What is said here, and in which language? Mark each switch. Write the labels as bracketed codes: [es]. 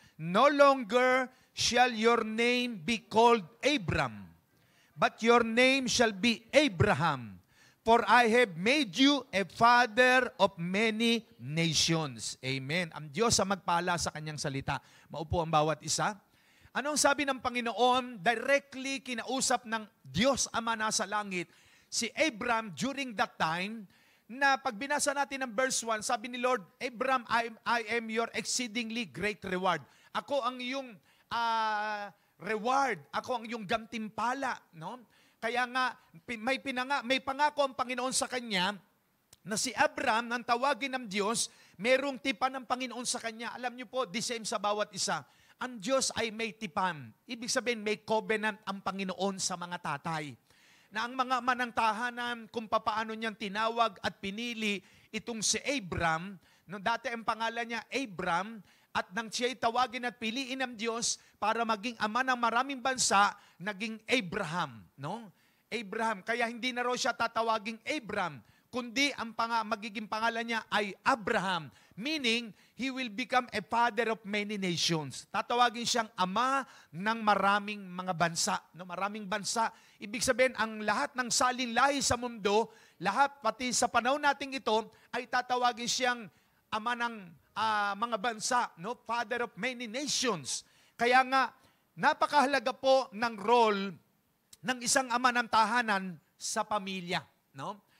[en] No longer shall your name be called Abram, but your name shall be Abraham. For I have made you a father of many nations. [tl] Amen. Ang Diyos ang magpala sa kanyang salita. Maupo ang bawat isa. Anong sabi ng Panginoon? Directly kinausap ng Diyos Ama nasa langit si Abram [en] during that time, [tl] na pag binasa natin ng verse 1, sabi ni Lord, Abram, [en] I am your exceedingly great reward. [tl] Ako ang iyong reward. Ako ang iyong gantimpala. No? Kaya nga, may pangako ang Panginoon sa kanya na si Abram, nang tawagin ng Diyos, merong tipan ng Panginoon sa kanya. Alam niyo po, the same sa bawat isa. Ang Diyos ay may tipan. Ibig sabihin, may covenant ang Panginoon sa mga tatay. Na ang mga manang tahanan, kung papaano niyang tinawag at pinili itong si Abram, no, dati ang pangalan niya Abram, at nang siya'y tawagin at piliin ng Diyos para maging ama ng maraming bansa, naging Abraham. No? Abraham. Kaya hindi na raw siya tatawaging Abram, kundi ang magiging pangalan niya ay Abraham. [en] Meaning, he will become a father of many nations. [tl] Tatawagin siyang ama ng maraming mga bansa. No? Maraming bansa. Ibig sabihin, ang lahat ng salin lahi sa mundo, lahat pati sa panahon nating ito, ay tatawagin siyang ama ng mga bansa. No? [en] Father of many nations. [tl] Kaya nga, napakahalaga po ng role ng isang ama ng tahanan sa pamilya. No?